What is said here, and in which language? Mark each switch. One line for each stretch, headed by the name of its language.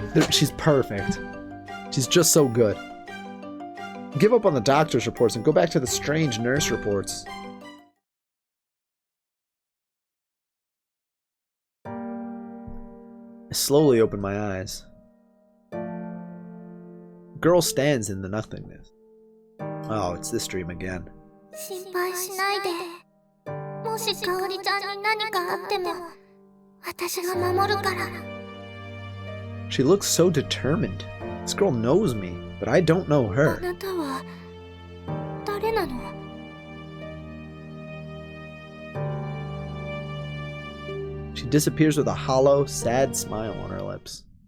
English: She's perfect. She's just so good. Give up on the doctor's reports and go back to the strange nurse reports. I slowly open my eyes. The girl stands in the nothingness. Oh, it's this dream again.
Japanese: 心配しないで。もしかおりちゃんに何かあっても、私が守るから。
English: She looks so determined. This girl knows me, but I don't know
Japanese: あ
English: her.
Japanese: なたは誰なの？
English: She disappears with a hollow, sad smile on her lips.